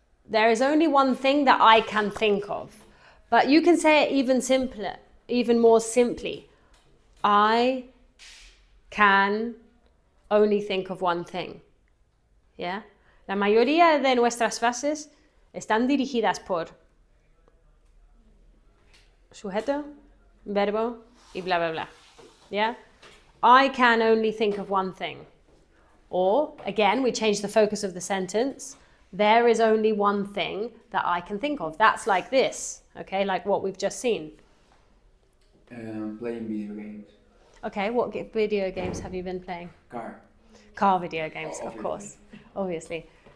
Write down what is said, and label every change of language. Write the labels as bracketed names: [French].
[English] There is only one thing that I can think of. But you can say it even simpler, even more simply. I can only think of one thing. ¿Yeah? [Spanish] La mayoría de nuestras frases están dirigidas por sujeto, verbo y bla bla bla. [English] Yeah? I can only think of one thing. Or, again, we change the focus of the sentence. There is only one thing that I can think of. That's like this, okay? Like what we've just seen. Playing video games. Okay, what video games have you been playing? Car video games, of course, obviously.